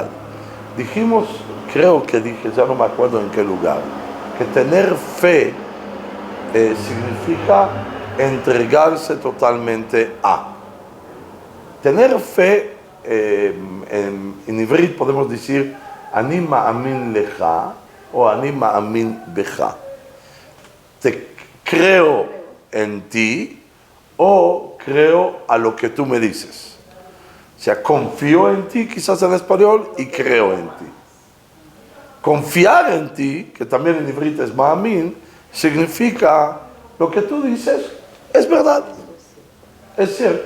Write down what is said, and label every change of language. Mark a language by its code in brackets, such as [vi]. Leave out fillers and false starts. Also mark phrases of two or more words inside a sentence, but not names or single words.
[es] Dijimos, creo que dije, ya no me acuerdo en qué lugar, que tener fe significa entregarse totalmente a. Tener fe, en ivrit podemos decir, [he] אני מאמין לך o אני מאמין בך. [es] Te creo en ti o creo a lo que tú me dices. O sea, confío en ti, quizás en español, y creo en ti. Confiar en ti, que también en ivrit es ma'amin, significa lo que tú dices es verdad, es cierto.